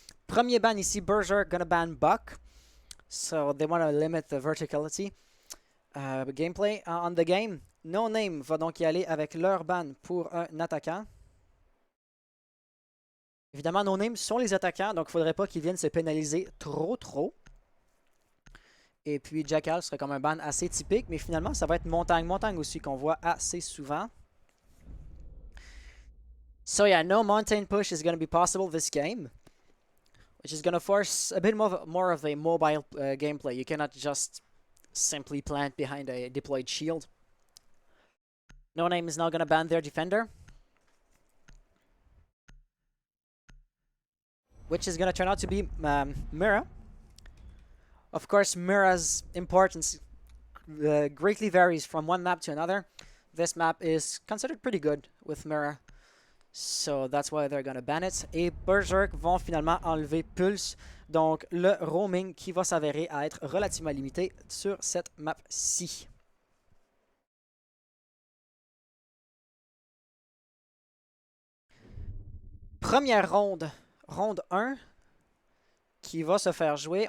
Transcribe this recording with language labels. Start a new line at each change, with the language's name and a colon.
French: Premier ban ici,
English: Berserk gonna ban Buck, so they want to limit the verticality. Gameplay on the game.
French: No Name va donc y aller avec leur ban pour un attaquant. Évidemment, No Name sont les attaquants, donc il ne faudrait pas qu'ils viennent se pénaliser trop. Et puis Jackal serait comme un ban assez typique, mais finalement, ça va être Montagne aussi qu'on voit assez souvent.
English: So yeah, no mountain push is going to be possible this game, which is going to force a bit more of a mobile gameplay. You cannot just simply plant behind a deployed shield. No Name is now going to ban their defender, which is going to turn out to be Mira. Of course, Mira's importance greatly varies from one map to another. This map is considered pretty good with Mira, so that's why they're going to ban it.
French: Et Berserk vont finalement enlever Pulse, donc le roaming qui va s'avérer à être relativement limité sur cette map-ci. Première ronde, ronde 1, qui va se faire jouer.